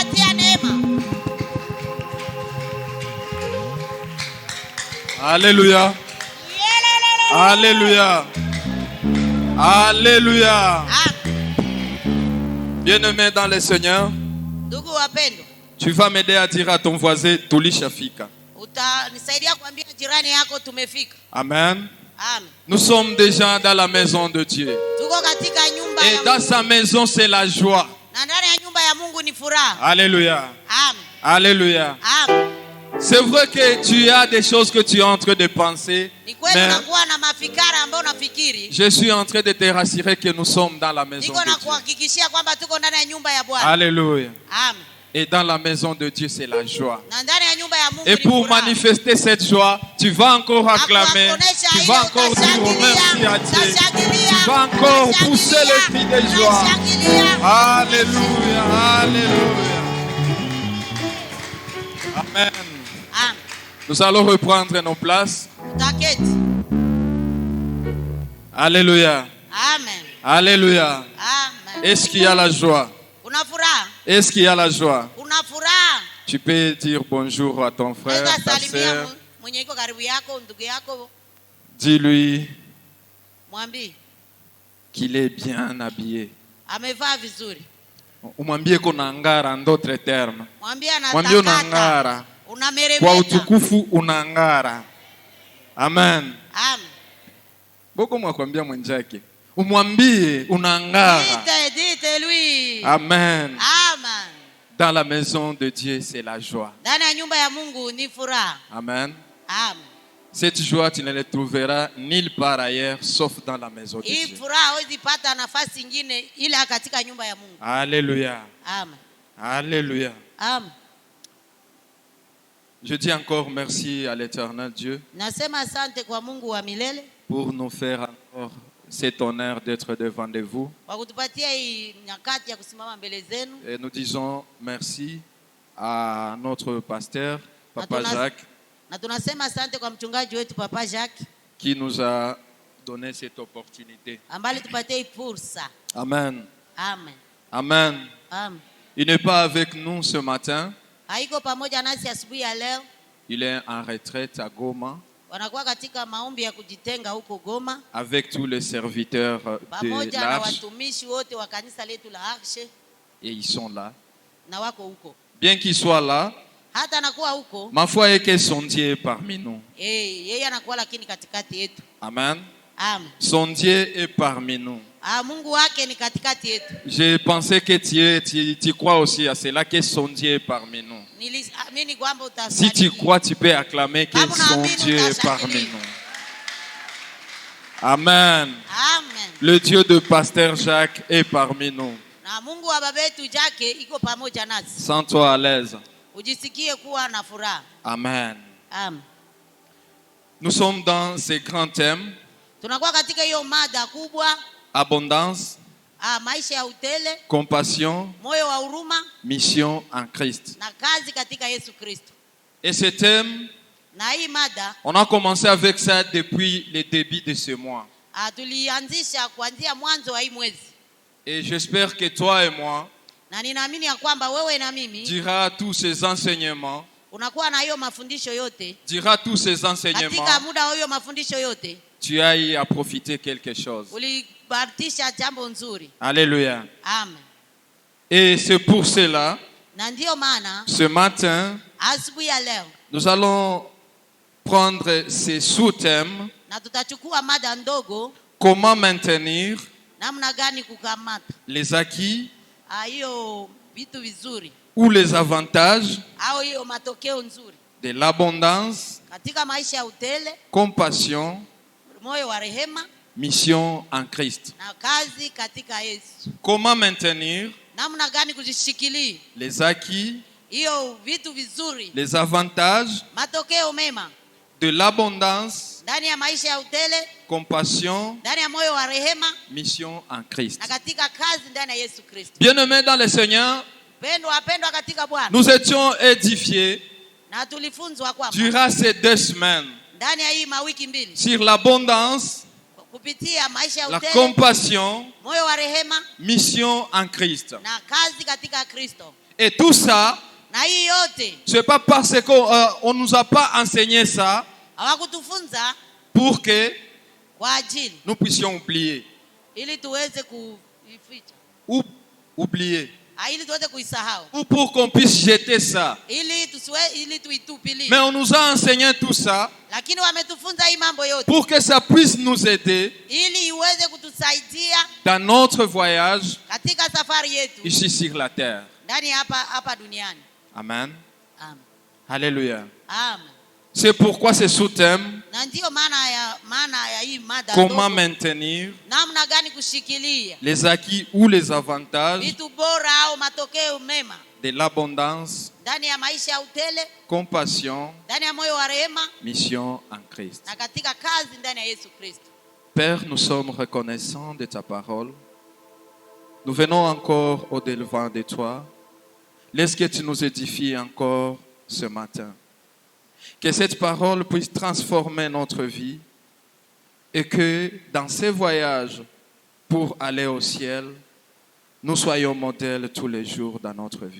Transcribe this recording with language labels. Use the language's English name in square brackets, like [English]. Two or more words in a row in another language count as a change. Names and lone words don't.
[French] Alléluia. Alléluia. Alléluia. Bien-aimé dans le Seigneur, [Swahili] Ndugu wapendwa, [French] tu vas m'aider à dire à ton voisin Tulishafika. [Swahili] utanisaidia kuambia jirani yako tumefika. Amen. Amen. [French] Nous sommes déjà dans la maison de Dieu. [Swahili] Tuko katika nyumba [French] Et [Swahili] ya [French] dans [Swahili] Mungu. [French] sa maison, c'est la joie. [Swahili] Na ndani ya nyumba ya Mungu ni furaha. Alléluia. Amen. Alléluia. Amen. [French] C'est vrai que tu as des choses que tu es en train de penser. [Swahili] Ni kweli [French] Mais [Swahili] unakuwa na mafikara ambayo unafikiri. [French] je suis en train de te rassurer que nous sommes dans la maison [Swahili] Niko na [French] de Dieu. [Swahili] kuhakikishia kwamba tuko ndani ya nyumba ya Bwana. Alléluia. Amen. [French] Et dans la maison de Dieu, c'est la joie. [Swahili] Na ndani ya nyumba ya Mungu [French] Et [Swahili] ni [French] pour [Swahili] furaha. [French] manifester cette joie, tu vas encore acclamer, [Swahili] Akuonesha [French] tu [Swahili] ile [French] vas encore dire merci à Dieu, tu vas encore pousser le cri de joie. Alléluia, alléluia. Amen. Amen. Nous allons reprendre nos places. [Swahili] Utaketi. Alléluia, Amen. alléluia. Amen. [French] Est-ce qu'il y a la joie? [Swahili] Una furaha? [French] Est-ce qu'il y a la joie? [Swahili] Una furaha? [French] Tu peux dire bonjour à ton frère, [Swahili] Unaweza [French] ta [Swahili] salimia [French] sœur. [Swahili] mwenye iko karibu yako, ndugu yako, [French] Dis-lui [Swahili] mwambie [French] qu'il est bien habillé. [Swahili] amevaa vizuri. Umwambie kuna ngara, [French] en d'autres termes. [Swahili] Mwambie Mwambie anatakata. unangara. Kwa Unameremeta. utukufu unangara. Amen. Amen. Boko mwakwambia mwenzake. Umwambie unangara. [French] Dite lui. Amen. Amen. Dans la maison de Dieu, c'est la joie. [Swahili] Ndani ya nyumba ya Mungu ni furaha. Amen. Amen. [French] Cette joie, tu ne la trouveras nulle part ailleurs, sauf dans la maison de [Swahili] Hii [French] Dieu. [Swahili] furaha hawezi pata nafasi nyingine ila katika nyumba ya Mungu. Alléluia. Amen. Alléluia. Amen. [French] Je dis encore merci à l'Éternel Dieu [Swahili] Nasema asante kwa Mungu wa milele [French] pour nous faire encore cet honneur d'être devant de vous. [Swahili] kwa kutupatia hii nyakati ya kusimama mbele zenu. [French] Et nous disons merci à notre pasteur, Papa [Swahili] Atuna- [French] Jacques, [Swahili] Na tunasema asante kwa mchungaji wetu Papa Jacques [French] qui nous a donné cette opportunité. [Swahili] ambaye tupatie hii fursa. Amen. Amen. Amen. Amen. [French] Il n'est pas avec nous ce matin, [Swahili] haiko pamoja nasi asubuhi ya leo. [French] Il est en retraite à Goma [Swahili] Wanakuwa katika maombi ya kujitenga huko Goma [French] avec tous les serviteurs de [Swahili] pamoja na [French] l'Arche [Swahili] watumishi wote wa kanisa letu la Arshe, [French] et ils sont là. [Swahili] na wako huko. [French] Bien qu'ils soient là, [Swahili] Hata anakuwa huko, [French] ma foi est que son Dieu est parmi nous. [Swahili] yeye anakuwa lakini katikati yetu. Amen. Amen. [French] Son Dieu est parmi nous. [Swahili] Mungu wake ni katikati yetu. [French] J'ai pensé que tu crois aussi à cela, que son Dieu est parmi nous. [Swahili] Niliamini kwamba [French] Si tu crois, tu peux acclamer que [Swahili] Kama [French] son [Swahili] unaamini, [French] Dieu est [Swahili] utashangilia. [French] parmi nous. Amen. Amen. Le Dieu de Pasteur Jacques est parmi nous. [Swahili] Na Mungu wa baba yetu Jake iko pamoja nasi. [French] Sens-toi à l'aise. [Swahili] Ujisikie kuwa na furaha. Amen. Amen. [French] Nous sommes dans ces grands thèmes. [Swahili] Tunakuwa katika hiyo mada kubwa, [French] Abondance, [Swahili] maisha ya utele, [French] compassion, [Swahili] moyo wa huruma [French] mission en Christ. [Swahili] na kazi katika Yesu Kristo. [French] Et ce thème, [Swahili] Na hii mada [French] on a commencé avec ça depuis le début de ce mois. [Swahili] tulianzisha kuanzia mwanzo wa hii mwezi, [French] Et j'espère que toi et moi, [Swahili] na ninaamini ya kwamba wewe na mimi [French] dira tous ces enseignements, [Swahili] unakuwa na hiyo mafundisho yote. [French] dira tous ces enseignements, [Swahili] Katika muda wa hiyo mafundisho yote [French] tu as eu à profiter quelque chose. [Swahili] ulibahatisha jambo nzuri. Alléluia. Amen. [French] Et c'est pour cela, [Swahili] Na ndiyo maana [French] ce matin, [Swahili] asubuhi ya leo [French] nous allons prendre ces sous-thèmes. [Swahili] na tutachukua mada ndogo, [French] Comment maintenir [Swahili] namna gani kukamata [French] les acquis [Swahili] hiyo vitu vizuri [French] ou les avantages [Swahili] au hiyo matokeo nzuri [French] de l'abondance, [Swahili] katika maisha ya utele, [French] compassion, [Swahili] moyo wa rehema [French] mission en Christ. [Swahili] na kazi katika Yesu. [French] Comment maintenir [Swahili] Namna gani kujishikilia [French] les acquis, [Swahili] hiyo vitu vizuri, [French] les avantages [Swahili] matokeo mema [French] de l'abondance, [Swahili] ndani ya maisha ya utele, [French] compassion, [Swahili] ndani ya moyo wa rehema [French] mission en Christ. [Swahili] na katika kazi ndani ya Yesu Kristo. [French] Bien-aimés dans le Seigneur, [Swahili] Wapendwa katika Bwana, [French] nous étions édifiés [Swahili] na tulifunzwa kwamba [French] durant ces 2 semaines [Swahili] ndani ya hii mawiki mbili [French] sur l'abondance, [Swahili] kupitia maisha ya [French] la [Swahili] utele, [French] compassion, [Swahili] moyo wa rehema [French] mission en Christ. [Swahili] na kazi katika Kristo. [French] Et tout ça, [Swahili] Na hii yote [French] c'est pas parce qu'on nous a pas enseigné ça [Swahili] hawakutufunza [French] pour que [Swahili] kwa ajili [French] nous puissions oublier. [Swahili] ili tuweze kuificha, [French] Ou oublier. [Swahili] ili tuweze kuisahau, [French] Ou pour qu'on puisse jeter ça. [Swahili] ili tuitupilie. [French] Mais on nous a enseigné tout ça [Swahili] Lakini wametufunza hii mambo yote [French] pour que ça puisse nous aider [Swahili] ili iweze kutusaidia [French] dans notre voyage [Swahili] katika safari yetu [French] ici sur la terre. [Swahili] ndani hapa duniani. Amen. Amen. Alléluia. Amen. [French] C'est pourquoi ce sous-thème, [Swahili] Na ndio maana ya hii mada [French] comment [Swahili] ndogo, [French] maintenir [Swahili] namna gani kushikilia [French] les acquis ou les avantages [Swahili] vitu bora au matokeo mema [French] de l'abondance, [Swahili] ndani ya maisha ya utele, [French] compassion, [Swahili] ndani ya moyo wa rehema [French] mission en Christ. [Swahili] na katika kazi ndani ya Yesu Kristo. [French] Père, nous sommes reconnaissants de ta parole. Nous venons encore au-devant de toi. Laisse que tu nous édifies encore ce matin. Que cette parole puisse transformer notre vie et que dans ces voyages pour aller au ciel, nous soyons modèles tous les jours dans notre vie.